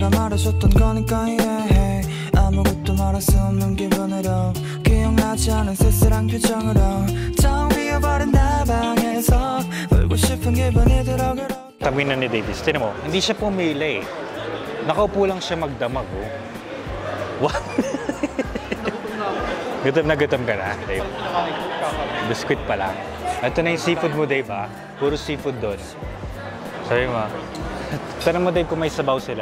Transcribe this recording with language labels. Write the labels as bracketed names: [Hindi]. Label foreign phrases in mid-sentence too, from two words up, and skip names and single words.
[Korean] 말해줬던 거니까 이해해 아무것도 말할 수 없는 기분으로 기억나지 않은 쓸쓸한 표정으로 텅 비어버린 나 방에서 울고 싶은 기분이 들어. [Filipino] Tabi na ni Davis. Tinan mo, hindi siya pumili. Nakaupo lang siya magdamag. [English] Oh. What? [Filipino] Gutom na gutom ka na, Dave. Biscuit pa lang. Ito na yung seafood mo, Dave, ha? Puro seafood doon. Sabi mo, tanong mo, Dave, kung may sabaw sila.